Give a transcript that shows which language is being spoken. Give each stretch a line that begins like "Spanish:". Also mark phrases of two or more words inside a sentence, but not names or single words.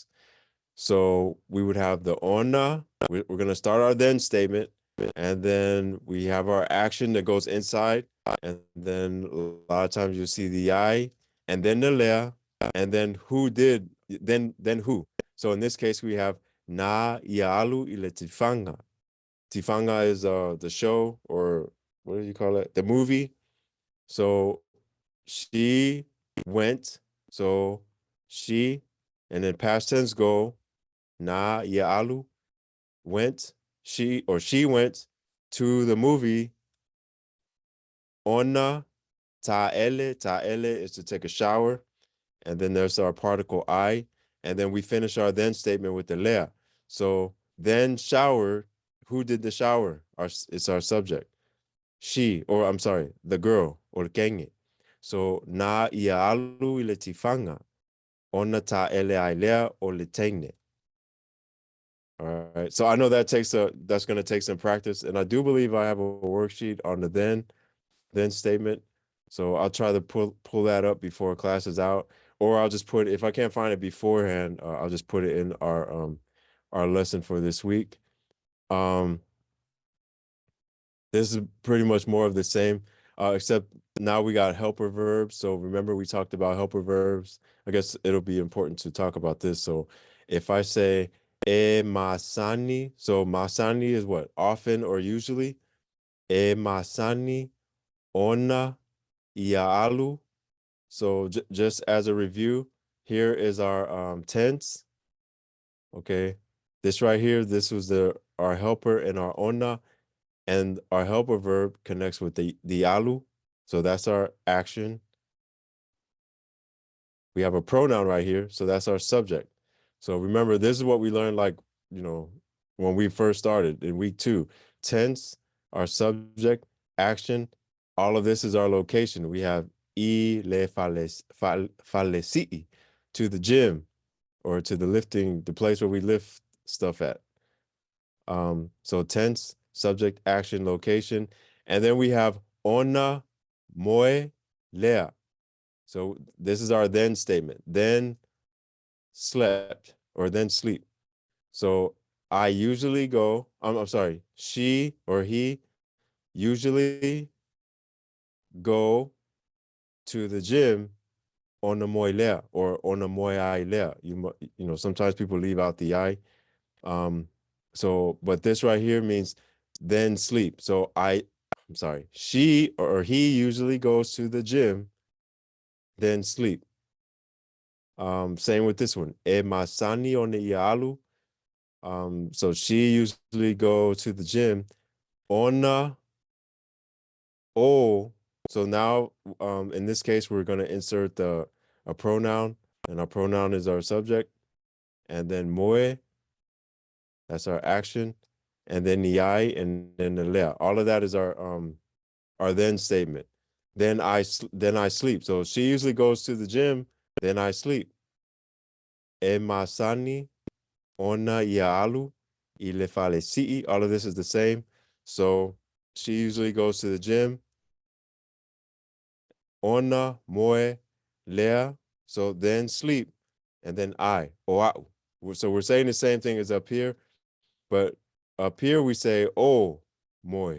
English: So we would have the ona. We're gonna start our then statement, and then we have our action that goes inside, and then a lot of times you'll see the I, and then the lea, and then who did, then who. So in this case, we have
Samoan: na ialu ile tifanga.
English: Tifanga is the show, or what do you call it? The movie. So she went. So she, and then past tense go
Samoan: na ialu
English: went. She went to the movie.
Samoan: Ona ta'ele.
English: Ta'ele is to take a shower. And then there's our particle I. And then we finish our then statement with the lea. So then showered. Who did the shower? It's our subject. She, or I'm sorry, the girl, or kenge.
Samoan: So na ialu ile tifanga. Ona ta'ele ailea o le teine.
English: All right. So I know that's going to take some practice, and I do believe I have a worksheet on the then statement. So I'll try to pull that up before class is out, or I'll just put, if I can't find it beforehand, I'll just put it in our lesson for this week. This is pretty much more of the same, except now we got helper verbs. So remember we talked about helper verbs. I guess it'll be important to talk about this. So if I say
Samoan: e masani,
English: so masani is what? Often or usually.
Samoan: E masani, ona, iaalu.
English: So just as a review, here is our tense. Okay. This right here, this was our helper and our ona. And our helper verb connects with the alu. So that's our action. We have a pronoun right here. So that's our subject. So remember, this is what we learned, when we first started in week 2. Tense, our subject, action. All of this is our location. We have
Samoan: I le falesi,
English: to the gym, or to the place where we lift stuff at. So tense, subject, action, location. And then we have
Samoan: ona, moe, lea.
English: So this is our then statement. Then slept, or then sleep. So I usually go, I'm sorry, she or he usually go to the gym on the
Samoan: moe lea,
English: or on the
Samoan: moe ai lea.
English: Sometimes people leave out the I. But this right here means then sleep. So I'm sorry, she or he usually goes to the gym, then sleep. Same with this one.
Samoan: E masani o ne ialu.
English: So she usually go to the gym.
Samoan: Ona O.
English: So now, in this case, we're going to insert a pronoun, and our pronoun is our subject, and then moe, that's our action, and then niai, and then the lea. All of that is our then statement. Then I sleep. So she usually goes to the gym, then I sleep.
Samoan: E masani ona iaalu ile fale si'i.
English: All of this is the same. So she usually goes to the gym.
Samoan: Ona moe lea.
English: So then sleep, and then I oa'u. So we're saying the same thing as up here, but up here we say
Samoan: o moe.